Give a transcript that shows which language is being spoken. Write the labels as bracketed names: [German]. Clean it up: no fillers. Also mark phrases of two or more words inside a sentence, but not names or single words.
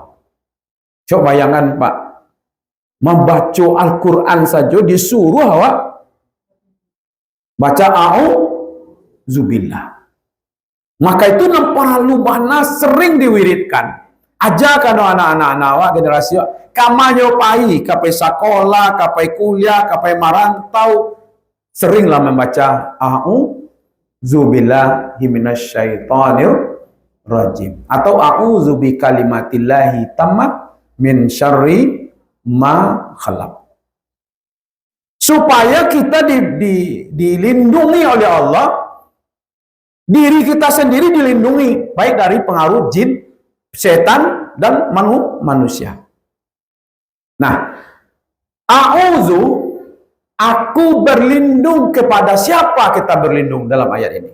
[Indonesian] Coba bayangkan Pak, membaca Al-Quran saja disuruh awak baca a'udzubillah. Maka itu para lumana sering diwiridkan. Ajarkan anak-anak awak generasi [Minangkabau] kamanyo pai kapai sekolah, kapai kuliah, kapai marantau [Indonesian] seringlah membaca [Arabic] أعوذ بالله من الشيطان الرجيم [Indonesian] atau [Arabic] أعوذ بكلمات الله التامات من شر ما خلق. [Indonesian] Supaya kita dilindungi oleh Allah, diri kita sendiri dilindungi baik dari pengaruh jin, setan dan manusia. Nah, a'udzu, aku berlindung kepada siapa kita berlindung dalam ayat ini?